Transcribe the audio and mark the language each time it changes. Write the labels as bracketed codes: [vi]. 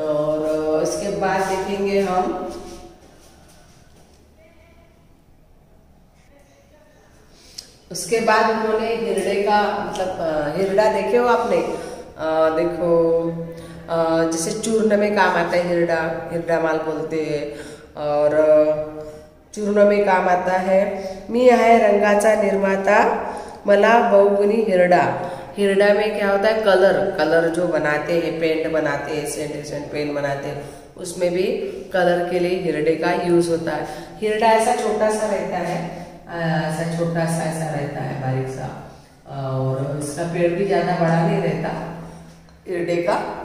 [hi] और इसके बाद देखेंगे हम उसके बाद उन्होंने हिरडे का मतलब हिरडा देखे हो आपने? देखो जैसे चूर्ण में काम आता है हिरडा माल बोलते हैं, और चूर्ण में काम आता है। [mr] मी आहे रंगाचा निर्माता, मला बहुगुणी हिरडा। [hi] हिरडा में क्या होता है? कलर जो बनाते हैं, पेंट बनाते हैं, एसेंट पेंट बनाते हैं, उसमें भी कलर के लिए हिरडे का यूज होता है। हिरडा ऐसा छोटा सा रहता है, ऐसा छोटा सा ऐसा रहता है, बारीक सा, और इसका पेड़ भी ज्यादा बड़ा नहीं रहता हिरडे का।